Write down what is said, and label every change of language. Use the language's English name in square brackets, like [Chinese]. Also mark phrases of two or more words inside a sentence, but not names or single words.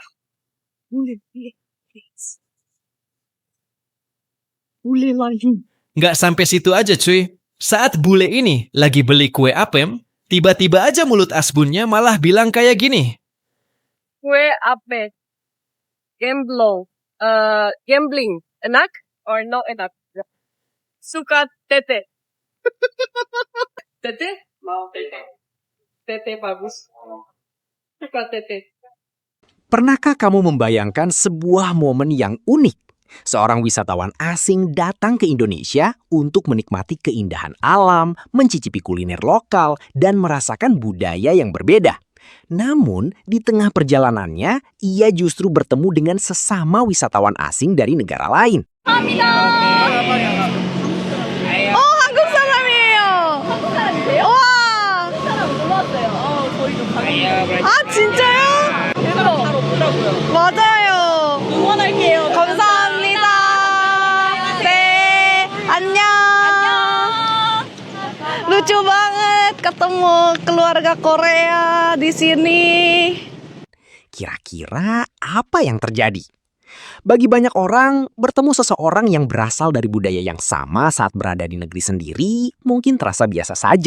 [Indonesian] Bule lagi. Nggak sampai situ aja cuy. Saat bule ini lagi beli kue apem, tiba-tiba aja mulut asbunnya malah bilang kayak gini. Kue apem. Gambling. Enak or no enak? Suka tete. Tete? Mau tete. Tete bagus. Suka tete. Pernahkah kamu membayangkan sebuah momen yang unik? Seorang wisatawan asing datang ke Indonesia untuk menikmati keindahan alam, mencicipi kuliner lokal, dan merasakan budaya yang berbeda. Namun, di tengah perjalanannya, ia justru bertemu dengan sesama wisatawan asing dari negara lain. [Korean] Oh, 한국 사람이에요. 한국 사람이세요? 와. 아, 진짜요? 맞아요. 응원할게요. 감사합니다. 네, 안녕. [Indonesian] Lucu banget ketemu keluarga Korea di sini. Kira-kira apa yang terjadi? Bagi banyak orang, bertemu seseorang yang berasal dari budaya yang sama saat berada di negeri sendiri mungkin terasa biasa saja.